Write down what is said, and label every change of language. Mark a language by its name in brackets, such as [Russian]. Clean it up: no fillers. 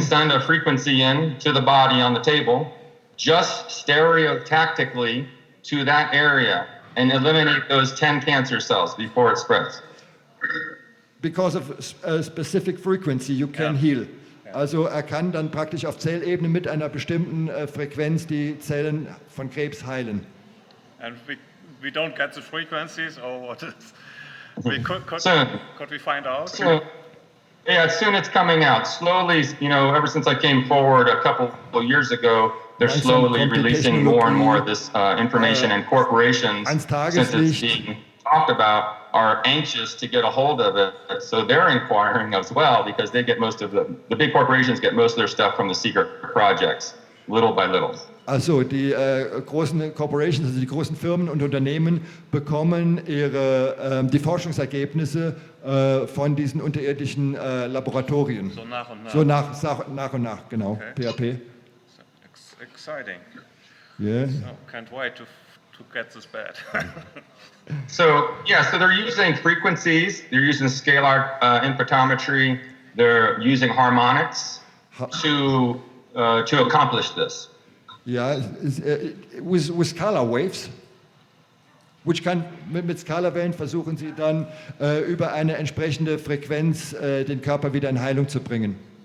[English] send a frequency in to the body on the table, just stereotactically to that area and eliminate those 10 cancer cells before it spreads. Because of a specific frequency you can heal. [German] Also er kann dann praktisch auf Zellebene mit einer bestimmten Frequenz die Zellen von Krebs heilen. [English] And we don't get the frequencies, or what is... Could we find out? So, yeah, soon it's coming out. Slowly, ever since I came forward a couple of years ago, they're slowly releasing more and more of this information, and corporations, since it's being talked about, are anxious to get a hold of it. So they're inquiring as well, because they get most of the big corporations get most of their stuff from the secret projects, little by little. [German] Also die großen Corporations, also die großen Firmen und Unternehmen bekommen die Forschungsergebnisse von diesen unterirdischen Laboratorien. So nach und nach. So nach und nach, genau. Okay. PHP. [English] Exciting. Yeah. So, can't wait to get this bad. So they're using frequencies, they're using scalar infotometry, they're using harmonics to accomplish this. [German] Ja, [English] with scalar waves, [German] mit Skalarwellen versuchen sie dann über eine entsprechende Frequenz den Körper wieder in Heilung zu bringen.